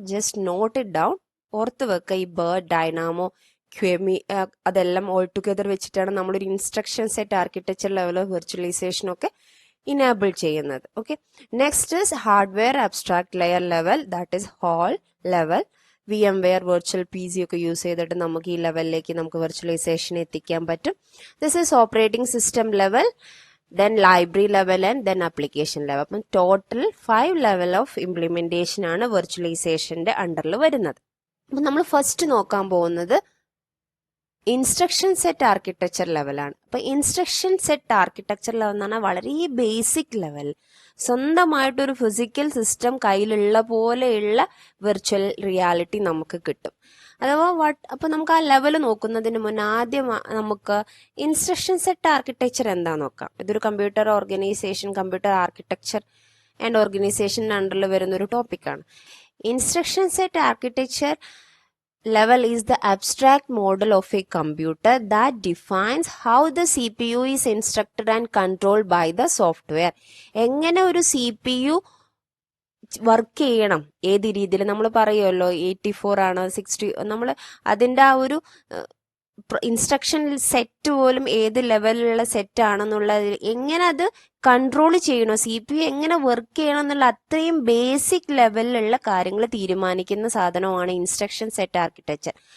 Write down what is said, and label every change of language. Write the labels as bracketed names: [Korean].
[English] just note it down, [Malayalam] ഓർത്ത് വെക്കുക. ഈ ബേർഡ്, ഡൈനാമോ, ക്വെമി അതെല്ലാം ഓൾ ടുഗദർ വെച്ചിട്ടാണ് നമ്മളൊരു instruction set architecture level of virtualisation ഒക്കെ ഇനേബിൾ ചെയ്യുന്നത്. [English] Okay, next is hardware abstract layer level, that is HAL level. [Malayalam] VMware virtual PC ഒക്കെ use ചെയ്തിട്ട് നമുക്ക് ഈ ലെവലിലേക്ക് നമുക്ക് വെർച്വലൈസേഷൻ എത്തിക്കാൻ പറ്റും. [English] This is operating system level, then library level and then application level. [Malayalam] അപ്പം ടോട്ടൽ 5 ലെവൽ ഓഫ് ഇംപ്ലിമെന്റേഷൻ ആണ് വെർച്വലൈസേഷന്റെ അണ്ടറിൽ വരുന്നത്. അപ്പം നമ്മൾ ഫസ്റ്റ് നോക്കാൻ പോകുന്നത് ഇൻസ്ട്രക്ഷൻ സെറ്റ് ആർക്കിടെക്ചർ ലെവലാണ്. അപ്പൊ ഇൻസ്ട്രക്ഷൻ സെറ്റ് ആർക്കിടെക്ചർ ലെവൽ എന്ന് പറഞ്ഞാൽ വളരെ ബേസിക് ലെവൽ, സ്വന്തമായിട്ടൊരു ഫിസിക്കൽ സിസ്റ്റം കയ്യിലുള്ള പോലെയുള്ള വെർച്വൽ റിയാലിറ്റി നമുക്ക് കിട്ടും. അഥവാ അപ്പൊ നമുക്ക് ആ ലെവൽ നോക്കുന്നതിന് മുന്നേ ആദ്യം നമുക്ക് ഇൻസ്ട്രക്ഷൻ സെറ്റ് ആർക്കിടെക്ചർ എന്താ നോക്കാം. ഇതൊരു കമ്പ്യൂട്ടർ ആർക്കിടെക്ചർ ആൻഡ് ഓർഗനൈസേഷൻ അണ്ടറിൽ വരുന്ന ഒരു ടോപ്പിക്കാണ്. [English] Instruction set architecture level is the abstract model of a computer that defines how the CPU is instructed and controlled by the software. [Malayalam] എങ്ങനെ ഒരു CPU വർക്ക് ചെയ്യണം, ഏത് രീതിയിൽ നമ്മൾ പറയുമല്ലോ 84 ആണ് 60, നമ്മൾ അതിൻ്റെ ആ ഒരു ഇൻസ്ട്രക്ഷൻ സെറ്റ് പോലും ഏത് ലെവലിലുള്ള സെറ്റ് ആണെന്നുള്ള എങ്ങനെ അത് കൺട്രോൾ ചെയ്യണോ, CPU എങ്ങനെ വർക്ക് ചെയ്യണം എന്നുള്ള അത്രയും ബേസിക് ലെവലിലുള്ള കാര്യങ്ങൾ തീരുമാനിക്കുന്ന സാധനമാണ് ഇൻസ്ട്രക്ഷൻ സെറ്റ് ആർക്കിടെക്ചർ.